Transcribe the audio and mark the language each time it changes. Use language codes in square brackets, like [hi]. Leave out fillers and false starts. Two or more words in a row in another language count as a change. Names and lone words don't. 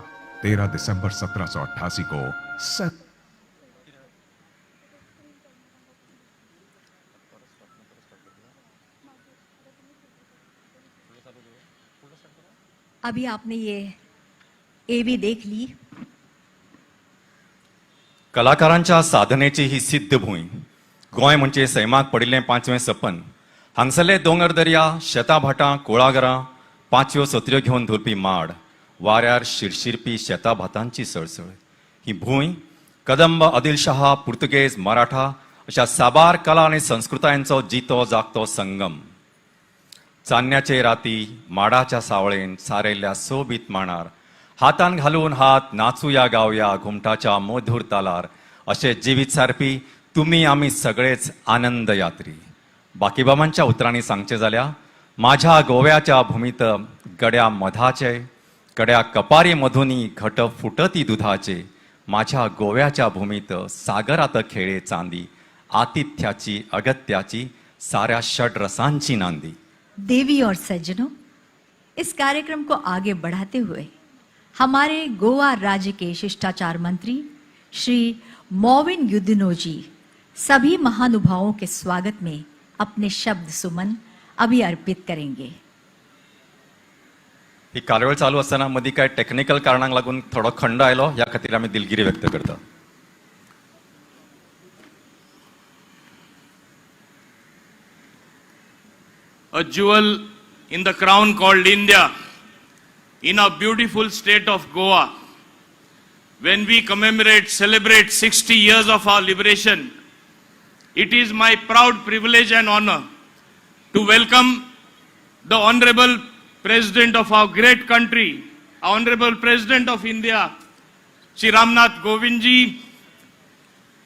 [hi] 13 दिसंबर 1788 को अभी आपने ये एवी देख ली। [kok] कलाकारांच्या साधनेची ही सिद्ध भूंय गोंय म्हणजे सैमाक पडिल्लें 5वें सपन। हांगसरले दोंगर दर्या, शेतां भाटां, कुळागरां, 5व्यो सत्र्यो घेवन धुलपी माड, वाऱ्यार शिरशिरपी शेतां भातांची सळसळ। ही भूंय कदंब, आदिलशाह, पुर्तुगेज, मराठा अशा साबार कला आनी संस्कृतायांचो जितो जागतो संगम। चान्न्याचे राती माडाच्या सावळेन सारयल्ल्या सोबीत मांडार हातान घालून हात नाचूया गावया घुमटाच्या मधुर तालार अशे जिवीत सारपी तुम्ही आमी सगळेच आनंद यात्री। बाकीबाबांच्या उतरांनी सांगचे जाल्यार [mr] माझ्या गोव्याच्या भूमीत गड्या मधाचे, कड्या कपारी मधुनी घट फुटती दुधाचे, माझ्या गोव्याच्या भूमीत सागरात खेळे चांदी, आतिथ्याची अगत्याची साऱ्या षड रसांची नांदी। [hi] देवी और सज्जनों, इस कार्यक्रम को आगे बढ़ाते हुए हमारे गोवा राज्य के शिष्टाचार मंत्री श्री मोविन युदिनो जी सभी महानुभावों के स्वागत में अपने शब्द सुमन अभी अर्पित करेंगे। [kok] ही कार्यावळ चालू असताना मधी काय टेक्निकल कारणांक लागून थोडो खंड आयलो, ह्या खातीर आमी दिलगिरी व्यक्त करता। [en] A jewel in the crown called India, in a beautiful state of Goa. When we commemorate, celebrate 60 years of our liberation, it is my proud privilege and honor to welcome the Honorable President of our great country, Honorable President of India, Shri Ramnath Kovind ji,